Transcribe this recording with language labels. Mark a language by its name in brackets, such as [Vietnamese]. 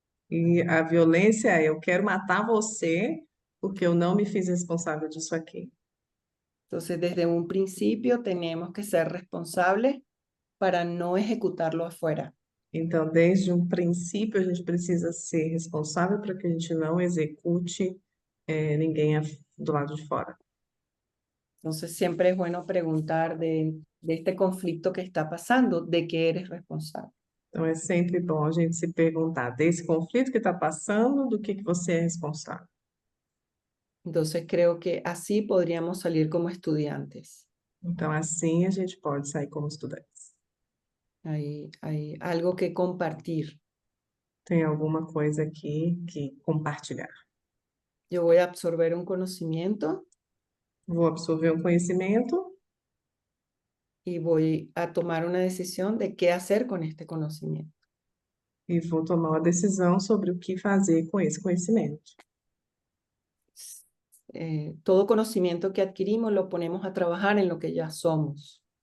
[Portuguese] E a violência é: eu quero matar você porque eu não me fiz responsável disso aqui. [Spanish] Entonces, desde un principio tenemos que ser responsables para no ejecutarlo afuera. [Portuguese] Então, desde um princípio, a gente precisa ser responsável para que a gente não execute ninguém do lado de fora. [Spanish] Entonces, siempre es bueno preguntar de este conflicto que está pasando, ¿de qué eres responsable? [Portuguese] Então, é sempre bom a gente se perguntar desse conflito que está passando, do que você é responsável. [Spanish] Entonces, creo que así podríamos salir como estudiantes. [Portuguese] Então, assim a gente pode sair como estudantes. [Spanish] Hay algo que compartir. [Portuguese] Tem alguma coisa aqui que compartilhar. [Spanish] Yo voy a absorber un conocimiento [Portuguese] Vou absorver um conhecimento [Spanish] y voy a tomar una decisión de qué hacer con este conocimiento. [Portuguese] e vou tomar uma decisão sobre o que fazer com esse conhecimento. [Spanish] Todo conocimiento que adquirimos lo ponemos a trabajar en lo que ya somos.